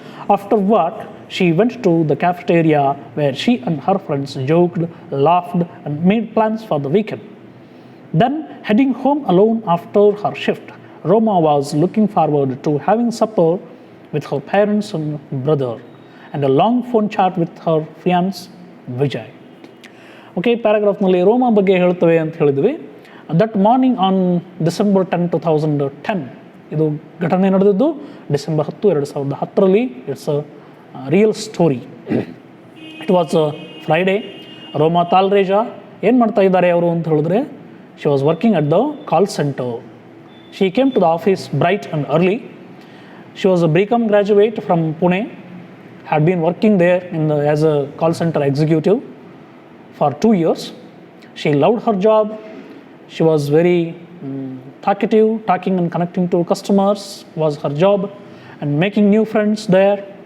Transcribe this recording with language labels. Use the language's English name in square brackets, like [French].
[English] After work, she went to the cafeteria where she and her friends joked, laughed and made plans for the weekend. Then, heading home alone after her shift, Roma was looking forward to having supper with her parents and brother and a long phone chat with her fiancé Vijay. [Kannada] Okay, ಪ್ಯಾರಾಗ್ರಾಫ್ನಲ್ಲಿ ರೋಮಾ ಬಗ್ಗೆ ಹೇಳ್ತವೆ ಅಂತ ಹೇಳಿದ್ವಿ. [English] that morning on December 10, 2010, [Kannada] ಇದು ಘಟನೆ ನಡೆದಿದ್ದು December 10, 2010ರಲ್ಲಿ. [English] It's a real story. It was a Friday. Roma Talreja [Kannada] ಏನು ಮಾಡ್ತಾ ಇದ್ದಾರೆ ಅವರು ಅಂತ ಹೇಳಿದ್ರೆ, [English] She was working at the call centre. She came to the office bright and early. She was a BCom graduate from Pune, had been working there as a call center executive for 2 years. She loved her job. She was very talkative, talking and connecting to customers was her job, and making new friends there.